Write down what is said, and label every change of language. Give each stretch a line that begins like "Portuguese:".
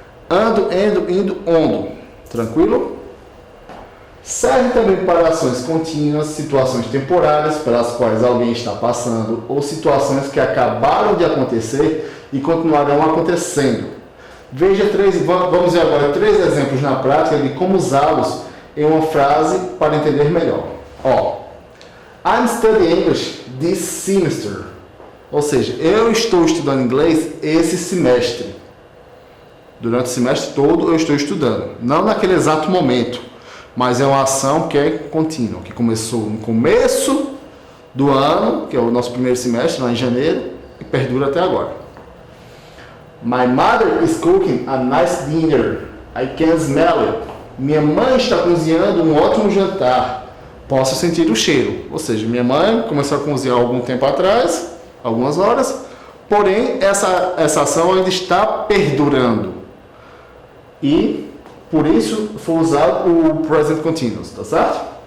Portuguese: Ando, endo, indo, ondo. Tranquilo? Serve também para ações contínuas, situações temporárias pelas quais alguém está passando ou situações que acabaram de acontecer e continuarão acontecendo. Vamos ver agora 3 exemplos na prática de como usá-los em uma frase para entender melhor.
English: I'm studying English this semester.
Portuguese: Ou seja, eu estou estudando inglês esse semestre. Durante o semestre todo eu estou estudando, não naquele exato momento. Mas é uma ação que é contínua, que começou no começo do ano, que é o nosso primeiro semestre, lá em janeiro, e perdura até agora.
English: My mother is cooking a nice dinner. I can smell it.
Portuguese: Minha mãe está cozinhando um ótimo jantar. Posso sentir o cheiro. Ou seja, minha mãe começou a cozinhar algum tempo atrás, algumas horas, porém essa ação ainda está perdurando. E por isso foi usado o Present Continuous, tá certo?